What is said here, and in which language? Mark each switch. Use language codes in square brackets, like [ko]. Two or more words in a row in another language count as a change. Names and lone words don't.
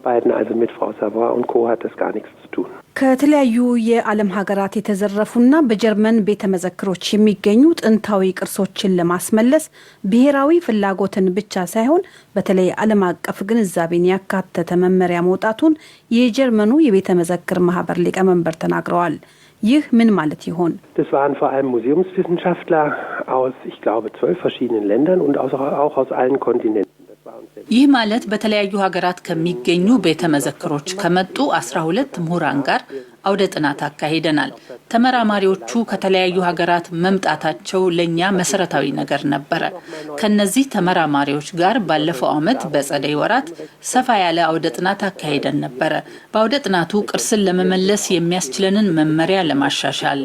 [am] ከተለያዩ የዓለም ሀገራት የተዘረፉና በጀርመን ቤተ መዘክሮች የሚገኙ ጥንታዊ ቅርሶችን ለማስመለስ ብሔራዊ ፍላጎትን ብቻ ሳይሆን በተለይ ዓለም አቀፍ ግንዛቤን ያካተተ መመሪያ መውጣቱን የጀርመኑ የቤተ መዘክር ማህበር ሊቀመንበር ተናግረዋል። ይህ ምን ማለት ይሆን? [de] Das waren vor allem Museumswissenschaftler aus, ich glaube, 12 verschiedenen Ländern und auch aus allen Kontinenten. [am] ይህ ማለት በተለያዩ ሀገራት ከሚገኙ ቤተ መዘክሮች ከመጡ 12 ምሁራን ጋር አውደ ጥናት አካሂደናል። ተመራማሪዎቹ ከተለያዩ ሀገራት መምጣታቸው ለኛ መሰረታዊ ነገር ነበረ። ከነዚህ ተመራማሪዎች ጋር ባለፈው ዓመት በጸደይ ወራት ሰፋ ያለ አውደ ጥናት አካሂደን ነበረ። በአውደ ጥናቱ ቅርስን ለመመለስ የሚያስችለንን መመሪያ ለማሻሻል